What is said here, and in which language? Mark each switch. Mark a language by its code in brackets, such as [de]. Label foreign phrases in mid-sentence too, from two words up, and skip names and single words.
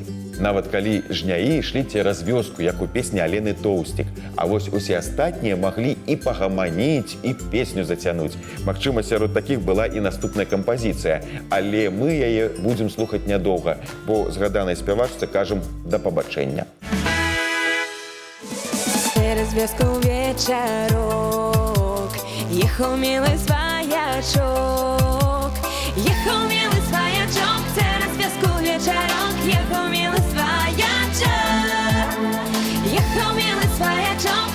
[be] Нават калі жняі ішлі цераз вёску, як у песні Алены Тоўсцік, а вось усе астатнія маглі і пагаманіць, і песню зацянуць. Магчыма, сярод такіх была і наступная кампазіцыя, але мы яе будзем слухаць нядоўга, бо згаданай спявачцы кажам да пабачэння. [ru] Через вёску вечерок ехал милый своячок, ехал милый своячок. Через вёску вечерок ехал милый своячок, ехал милый своячок.